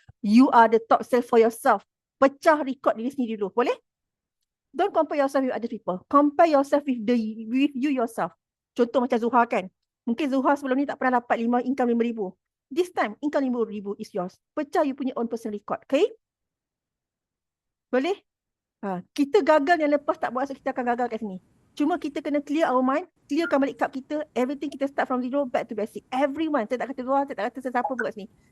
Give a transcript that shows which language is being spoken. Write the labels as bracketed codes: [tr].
[en] You are the top sales for yourself. [ms] Pecah rekod diri sendiri dulu. Boleh? [en] Don't compare yourself with other people. Compare yourself with you yourself. [ms] Contoh macam Zuhar kan. Mungkin Zuhar sebelum ni tak pernah dapat income 5,000. [en] This time, income 5,000 is yours. [ms] Pecah [en] you [ms] punya [en] own personal record. Okay? [ms] Boleh? Kita gagal yang lepas tak buat, so kita akan gagal kat sini. Cuma kita kena [en] clear our mind, [ms] clearkan balik cup kita, everything kita [en] start from zero, back to basic. [ms] Everyone. Saya tak kata Zuhar, saya tak kata sesiapa pun kat sini.